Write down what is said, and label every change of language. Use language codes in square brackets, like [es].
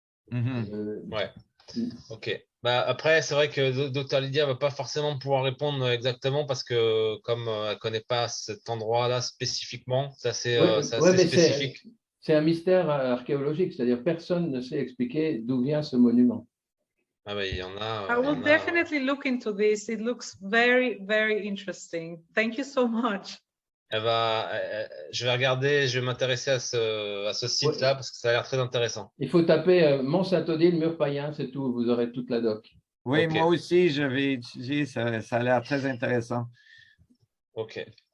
[fr] Ouais, ok. Bah, après, c'est vrai que Dr Lydia ne va pas forcément pouvoir répondre exactement parce que comme elle ne connaît pas cet endroit-là spécifiquement, c'est assez, spécifique. C'est un mystère archéologique, c'est-à-dire personne ne sait expliquer d'où vient ce monument. Ah bah, il y en a. [en] I will definitely look into this. It looks very, very interesting. Thank you so much. [fr] Je vais regarder, je vais m'intéresser à ce site-là parce que ça a l'air très intéressant. Il faut taper Mont Saint-Odile, mur païen, c'est tout, vous aurez toute la doc. Oui, okay. Moi aussi, je vais étudier, ça a l'air très intéressant. Ok.